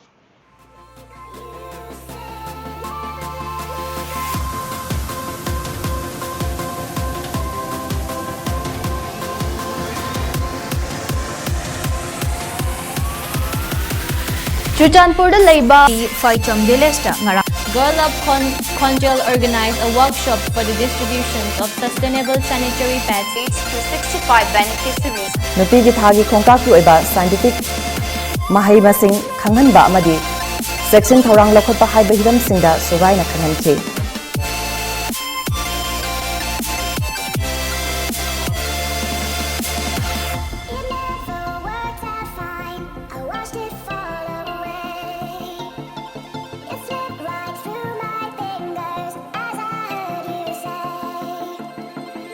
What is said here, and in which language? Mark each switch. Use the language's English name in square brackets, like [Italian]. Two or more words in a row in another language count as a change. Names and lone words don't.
[English] Churachandpur laiba B Phaicham Village ngarang Girl of Khonjel organized a workshop for the distribution of sustainable sanitary pads to 65 beneficiaries. [Manipuri] Nupigi thagi khongkak oiba scientific mahai masing khanghanba amadi section thorang lokhotpa haiba hiram singda sogaina khanghanki. [English] It never worked out fine. I watched it fall away. It slipped right through my fingers as I heard you say.